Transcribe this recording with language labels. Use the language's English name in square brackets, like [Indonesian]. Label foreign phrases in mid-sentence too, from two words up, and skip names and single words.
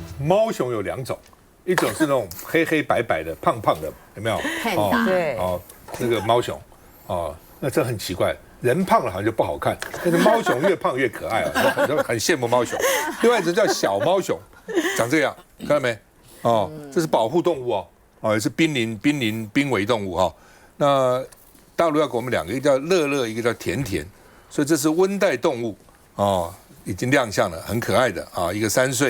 [Chinese] 貓熊有2種，一種是那種黑黑白白的、胖胖的，有沒有？对，那個貓熊，那這很奇怪，人胖了好像就不好看，但是貓熊越胖越可愛啊，很羨慕貓熊。另外一種叫小貓熊，長這樣，看到沒？這是保護動物也是瀕危動物那大陸要給我們2個，一個叫樂樂，一個叫甜甜，所以這是溫帶動物已經亮相了，很可愛的一個3歲，